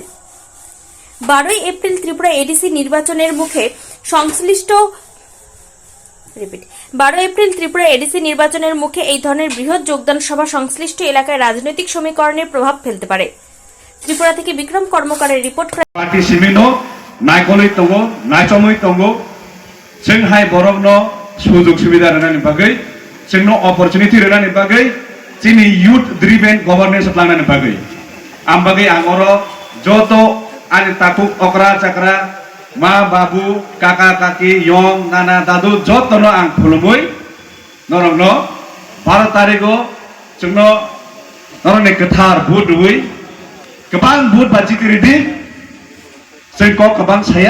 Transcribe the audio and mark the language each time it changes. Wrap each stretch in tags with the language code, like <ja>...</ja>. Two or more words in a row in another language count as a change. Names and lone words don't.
<bn>12 এপ্রিল ত্রিপুরা এডিসি নির্বাচনের মুখে সংশ্লিষ্ট 12 এপ্রিল ত্রিপুরা এডিসি নির্বাচনের মুখে এই ধরনের বৃহৎ যোগদান সভা সংশ্লিষ্ট এলাকায় রাজনৈতিক সমীকরণের প্রভাব ফেলতে পারে। ত্রিপুরা থেকে বিক্রম কর্মকারের রিপোর্ট।</bn> <brx>नायख'लै दङ नायसमै दङ जोंहाय बर'नो सुजुग सुबिदा होनायनि बागै जोंनो अपरचुनिटि होनायनि बागै जोंनि</brx> <en>youth driven governance</en> <brx>लांनायनि बागै आं बागै आंगरो जत' आनि ताकु अक्रा चाक्रा मा बाबु काका काकी यं नाना दादु जतनो आं खुलुमै नरंनो 12 तारिखआव जोंनो नरंनि गोथार बुट रुबै गोबां बुट बाजिगिरिदि जों गोबां साया</brx>